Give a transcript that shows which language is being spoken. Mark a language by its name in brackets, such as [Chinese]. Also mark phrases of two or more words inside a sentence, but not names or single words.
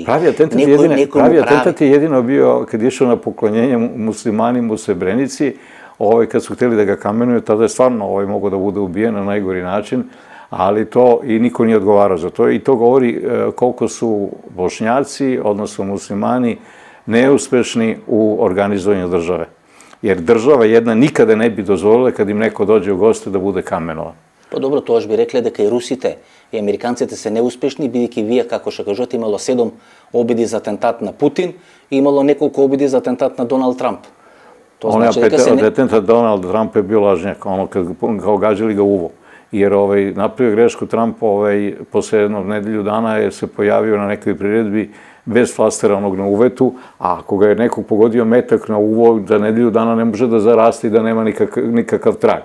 [Serbian] Pravi atentat je jedino bio kad je išao na poklonjenje muslimanima u Srebrenici, kad su htjeli da ga kamenuju, tada je stvarno mogao da bude ubijen na najgori način, ali to i niko nije odgovarao za to. I to govori koliko su Bošnjaci, odnosno muslimani, neuspešni u organizovanju države. Jer država jedna nikada ne bi dozvolila kad im neko dođe u goste da bude kamenovan. Pa dobro, [Macedonian] тоа би рекле дека и русите и американците се неуспешни, бидејќи вие, како што кажувате, имало 7 обиди за атентат на Путин и имало неколку обиди за атентат на Доналд Трамп. Тоа значи дека се атентат Доналд Трамп е бил лажњак, [Serbian] kao gađali ga uvo. Jer napravio grešku Trump, posle jednog nedelju dana se pojavio na nekoj priredbi bez flastera onog na uvetu, a ako ga je nekog pogodio metak na uvo, za nedelju dana ne može da zaraste i da nema nikakav trag.